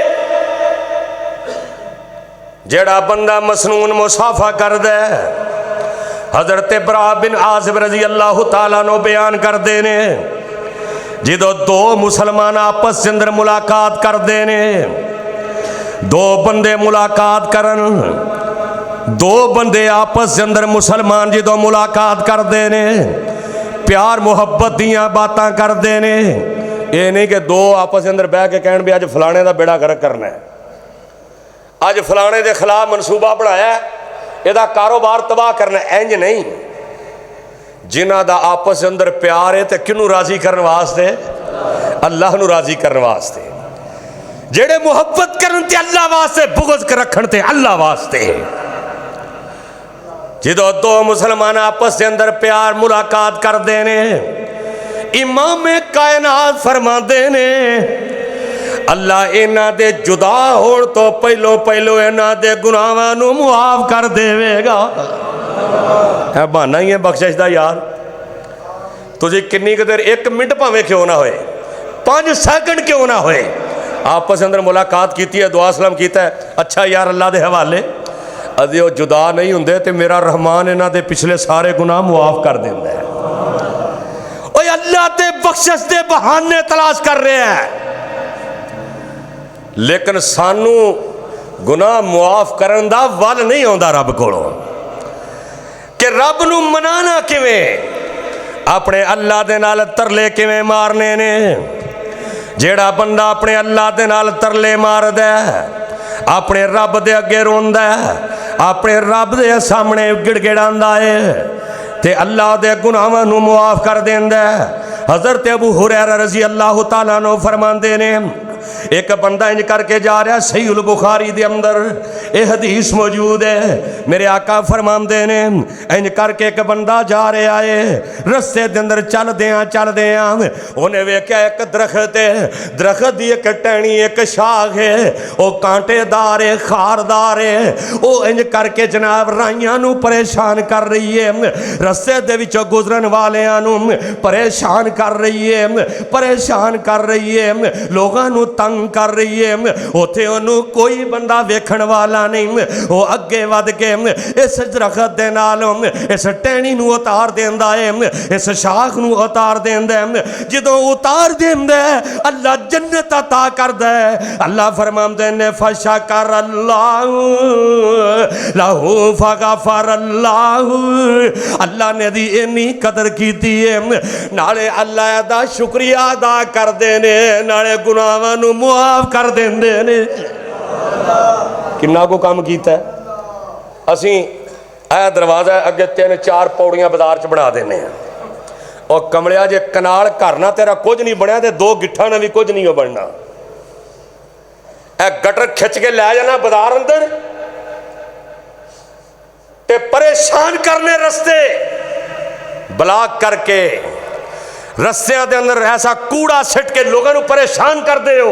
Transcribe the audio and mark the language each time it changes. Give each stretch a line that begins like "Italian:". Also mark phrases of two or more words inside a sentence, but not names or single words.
Punjabi: جیڑا بندہ مسنون مصافحہ کر دے، حضرت براء بن عازب رضی اللہ تعالیٰ نو بیان کر دینے، جدو دو مسلمان آپس اندر ملاقات کر دینے، دو بندے ملاقات کرن، دو بندے آپس اندر مسلمان جدو ملاقات کر دینے، پیار محبت دیاں باتاں کر دینے، یہ نہیں کہ دو آپس اندر بہ کے کہن بھی آج فلانے دا بیڑا گرک کرنا ہے، آج فلانے دے خلاف منصوبہ بڑھایا ہے، یہ دا کاروبار تباہ کرنا ہے، اینج نہیں۔ جنہ دا آپس اندر پیار ہے تے کنوں راضی کرنے واسطے؟ اللہ نو راضی کرنے واسطے۔ جڑے محبت کرن تے اللہ واسطے، بغض کر رکھن تے اللہ واسطے۔ جدو دو مسلمان آپس کے اندر پیار ملاقات کر دینے، امام کائنات فرما دینے اللہ اینا دے جدا ہون تو پہلو اینا دے گناہاں نو معاف کر دے گا۔ ہے بہانا ہی ہے بخشش دا یار، تجھے کنی قدر 1 منٹ پاویں کیوں نہ ہوئے، 5 سیکنڈ کیوں نہ ہوئے، آپس اندر ملاقات کیتی ہے، دعا سلام کیتا ہے، اچھا یار اللہ دے حوالے ادھے وہ جدا نہیں ہوندے تے میرا رحمان انہاں دے پچھلے سارے گناہ معاف کر دیندا ہے۔ اوہ اللہ تے بخشش دے بہانے تلاش کر رہے ہیں، لیکن سانو گناہ معاف کرن دا ول نہیں ہوندا رب کولوں کہ رب نو منانا کیویں، اپنے اللہ دے نال ترلے کیویں مارنے نے۔ جیڑا بندہ اپنے اللہ دے نال ترلے مار دے، اپنے رب دے اگے روندا ہے، اپنے رب دے سامنے گڑ گڑاندا ہے تے اللہ دے گناہاں نو معاف کر دیندا ہے۔ حضرت ابو ہریرہ رضی اللہ تعالیٰ عنہ فرماندے نے ایک بندہ انج کر کے جا رہا، صحیح البخاری دے اندر یہ حدیث موجود ہے، میرے آقا فرماندے نے انج کر کے ایک بندہ جا رہا ہے، رستے دے اندر چل دیاں انہیں ویکھیا ایک درخت ہے، درخت دی ایک ٹہنی ایک شاخ ہے، وہ کانٹے دار ہے، خاردار ہے، وہ انج کر کے جناب رائیاں نو پریشان کر رہی ہے، رستے دے وچوں گزرن والیاں نو پریشان کر رہی ہے، لوگاں نو تنگ کر رہی ہے، اوتھے انہوں کوئی بندہ ویکھن والا نہیں، وہ اگے ود کے اس درخت دے نالوں اس ٹہنی نو اتار دیندا ہے، اس شاخ نو اتار دیندا ہے، جدوں اتار دیندا ہے اللہ جنت عطا کردا ہے۔ اللہ فرماندے نے
Arabic: فشکر اللہ لہو فغفر اللہ،
Punjabi: اللہ نے دی انی قدر کیتی ہے، نالے اللہ دا شکریہ ادا کر دینے، نالے گناہاں نو معاف کر دیندے نے۔ کنا کو کام کیتا ہے اسی اے دروازہ اگے 3-4 پوڑیاں بازار چ بنا دینے ہیں، اور کملیا جے کنال کرنا تیرا کچھ نہیں بنیا تے 2 گٹھاں نہ بھی کچھ نہیں ہو بننا، اے گٹر کھچ کے لے جانا بازار اندر تے پریشان کرنے، رستے بلاک کر کے رستیاں دے اندر ایسا کوڑا سٹ کے لوگوں پریشان کر دے ہو۔